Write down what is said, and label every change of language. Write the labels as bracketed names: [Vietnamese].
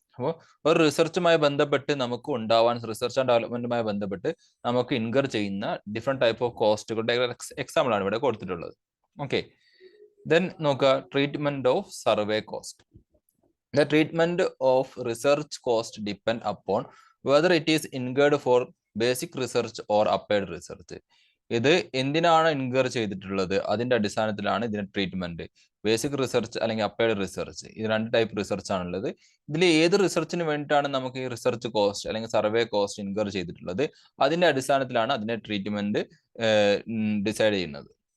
[Malayalam] അപ്പോൾ ഒരു റിസർച്ചുമായി ബന്ധപ്പെട്ട് നമുക്ക് ഉണ്ടാവാൻ, റിസർച്ച് ആൻഡ് ഡെവലപ്മെന്റുമായി ബന്ധപ്പെട്ട് നമുക്ക് ഇൻകർ ചെയ്യുന്ന ഡിഫറെന്റ് ടൈപ്പ് ഓഫ് കോസ്റ്റുകളുടെ എക്സാമ്പിൾ ആണ് ഇവിടെ കൊടുത്തിട്ടുള്ളത്. ഓക്കെ, ദെൻ നോക്കുക, [English] Treatment of survey cost. The treatment of research cost depend upon whether it is incurred for basic research or applied research. [Malayalam] ഇത് എന്തിനാണ് ഇൻകർ ചെയ്തിട്ടുള്ളത്, അതിന്റെ അടിസ്ഥാനത്തിലാണ് ഇതിന്റെ ട്രീറ്റ്മെന്റ്. ബേസിക് റിസർച്ച് അല്ലെങ്കിൽ അപ്ലൈഡ് റിസർച്ച്, ഇത് രണ്ട് ടൈപ്പ് റിസർച്ച് ആണുള്ളത്. ഇതിൽ ഏത് റിസർച്ചിന് വേണ്ടിയിട്ടാണ് നമുക്ക് ഈ റിസർച്ച് കോസ്റ്റ് അല്ലെങ്കിൽ സർവേ കോസ്റ്റ് ഇൻകർ ചെയ്തിട്ടുള്ളത്, അതിന്റെ അടിസ്ഥാനത്തിലാണ് അതിന്റെ ട്രീറ്റ്മെന്റ് ഡിസൈഡ് ചെയ്യുന്നത്.